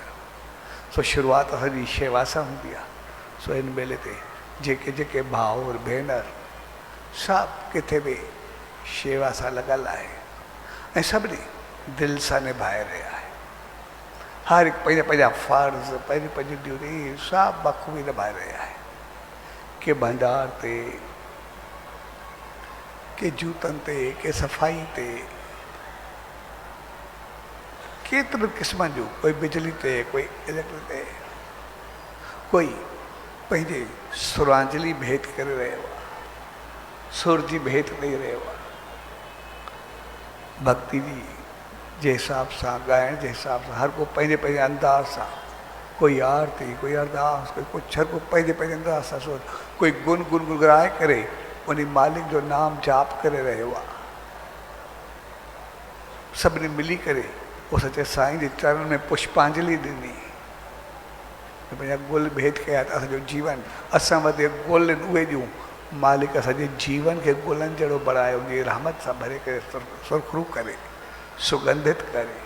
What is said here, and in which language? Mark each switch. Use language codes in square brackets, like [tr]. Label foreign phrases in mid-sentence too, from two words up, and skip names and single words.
[sd] सो शुरूआति असांजी शेवा सां हूंदी आहे। सो हिन मेले ते जेके जेके भाउर भेनर सभु किथे बि शेवा सां लॻल आहे ऐं सभिनी दिलि सां निभाए रहिया आहे। हर हिकु पंहिंजा पंहिंजा फ़र्ज़, पंहिंजी पंहिंजी ड्यूटी सभु बख़ूबी निभाए रहिया आहे। के भंडार ते, के जूतनि ते, के सफ़ाई ते, केतिरे क़िस्मनि जूं, कोई बिजली ते, कोई इलेक्ट्रिक ते, कोई पंहिंजे सुरांजली भेंट करे रहियो आहे, सुर जी भेंट ॾेई रहियो आहे। भक्ति जी जे हिसाब सां, ॻाइण जे हिसाब सां, हर को पंहिंजे पंहिंजे अंदाज़ सां, कोई आरती, कोई अरदास, कोई कुझु, हर को पंहिंजे पंहिंजे अंदाज़ सां सोच, कोई गुनगुनाए करे उन मालिक जो नाम जाप करे रहियो आहे। सभिनी मिली करे उस सचे साईं जे चरण में पुष्पांजलि ॾिनी, पंहिंजा गुल भेट कया त असांजो जीवन असां वटि गुल उहे ॾियूं, मालिक असांजे जीवन खे गुलनि जहिड़ो बणायो, उनजी रहमत सां भरे करे सुरखरू करे, सुगंधित करे।